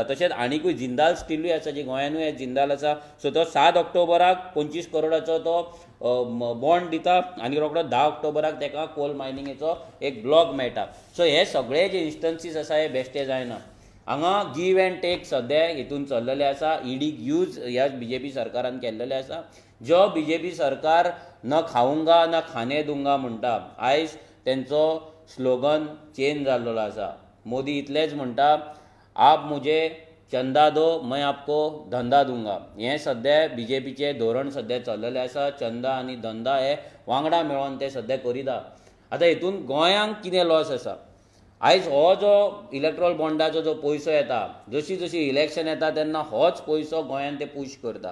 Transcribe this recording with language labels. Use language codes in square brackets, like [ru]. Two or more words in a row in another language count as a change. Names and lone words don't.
[kok] तशेंच आनीकूय जिंदाल स्टिलूय आसा, जी गोंयानूय जिंदाल आसा. सो तो 7 ऑक्टोबराक 25 करोडाचो तो बॉन्ड दिता आनी रोखडो 10 ऑक्टोबराक तेका कोल मायनिंगेचो एक ब्लॉक मेळटा. सो हे सगळे जे इन्स्टन्सीस आसा हे बेश्टे जायना. हांगा [en] give and take [kok] सद्या हितून चल्लेले आसा. ईडीक यूज ह्या बीजेपी सरकारान केल्लेले आसा. जो बीजेपी सरकार [hi] न खाऊंगा न खाने दूंगा [kok] म्हणटा, आयज तेंचो [en] slogan change [kok] जाल्लो आसा. मोदी इतलेंच म्हणटा, [hi] आप मुझे चंदा दो मैं आपको धंदा दूंगा. [kok] हें सद्या बीजेपीचें धोरण सद्या चल्लेलें आसा. चंदा आनी धंदा हे वांगडा मेळोन ते सद्या करिता. आतां हितून गोंयांक कितें लॉस आसा? आयज हो जो इलेक्ट्रॉल बॉन्डाचो जो पयसो येता, जशी जशी इलेक्शन येता तेन्ना होच पयसो गोंयान ते पुश करता.